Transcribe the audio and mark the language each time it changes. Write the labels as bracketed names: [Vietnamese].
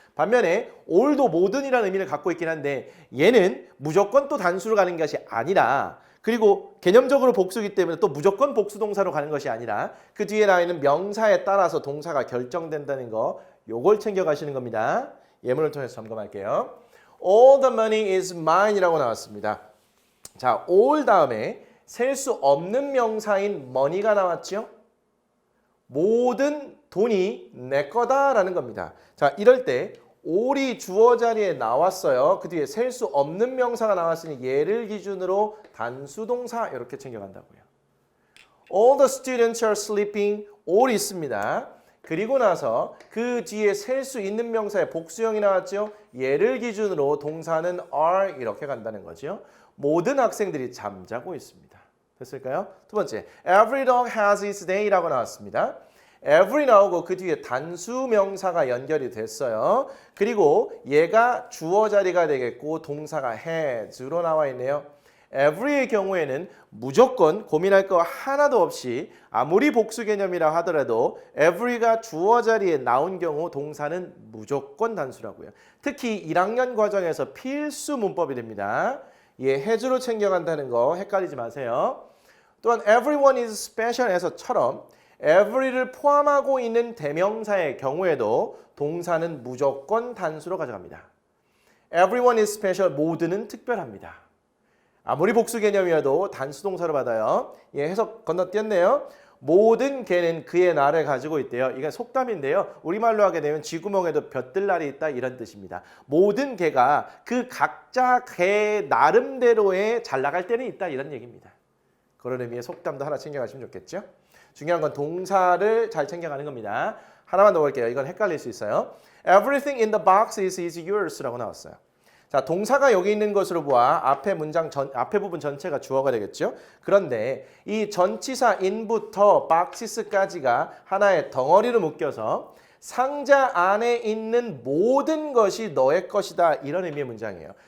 [Korean] 반면에 all도 모든이라는 의미를 갖고 있긴 한데 얘는 무조건 또 단수로 가는 것이 아니라, 그리고 개념적으로 복수이기 때문에 또 무조건 복수 동사로 가는 것이 아니라 그 뒤에 나와 있는 명사에 따라서 동사가 결정된다는 거, 요걸 챙겨가시는 겁니다. 예문을 통해서 점검할게요. [English] All the money is mine [Korean] 이라고 나왔습니다. 자, all 다음에 셀 수 없는 명사인 money가 나왔죠. 모든 돈이 내 거다라는 겁니다. 자, 이럴 때 all이 주어 자리에 나왔어요. 그 뒤에 셀 수 없는 명사가 나왔으니 얘를 기준으로 단수 동사 이렇게 챙겨간다고요. [English] All the students are sleeping. [Korean] all 있습니다. 그리고 나서 그 뒤에 셀 수 있는 명사의 복수형이 나왔죠. 얘를 기준으로 동사는 are 이렇게 간다는 거죠. 모든 학생들이 잠자고 있습니다. 됐을까요? 두 번째, [English] every dog has its day [Korean] 라고 나왔습니다. every 나오고 그 뒤에 단수 명사가 연결이 됐어요. 그리고 얘가 주어 자리가 되겠고 동사가 has로 나와 있네요. every의 경우에는 무조건 고민할 거 하나도 없이 아무리 복수 개념이라 하더라도 every가 주어 자리에 나온 경우 동사는 무조건 단수라고요. 특히 1학년 과정에서 필수 문법이 됩니다. 예, has로 챙겨간다는 거 헷갈리지 마세요. 또한 [English] everyone is special [Korean] 에서처럼 every를 포함하고 있는 대명사의 경우에도 동사는 무조건 단수로 가져갑니다. [English] everyone is special, [Korean] 모두는 특별합니다. 아무리 복수 개념이어도 단수 동사로 받아요. 예, 해석 건너뛰었네요. 모든 개는 그의 날을 가지고 있대요. 이건 속담인데요. 우리말로 하게 되면 쥐구멍에도 볕들날이 있다 이런 뜻입니다. 모든 개가 그 각자 개 나름대로의 잘 나갈 때는 있다 이런 얘기입니다. 그런 의미의 속담도 하나 챙겨가시면 좋겠죠. 중요한 건 동사를 잘 챙겨가는 겁니다. 하나만 더 볼게요. 이건 헷갈릴 수 있어요. [English] Everything in the box is yours라고 [Korean] 나왔어요. 자, 동사가 여기 있는 것으로 보아 앞에 문장 앞에 부분 전체가 주어가 되겠죠. 그런데 이 전치사 in부터 boxes까지가 하나의 덩어리로 묶여서 상자 안에 있는 모든 것이 너의 것이다 이런 의미의 문장이에요.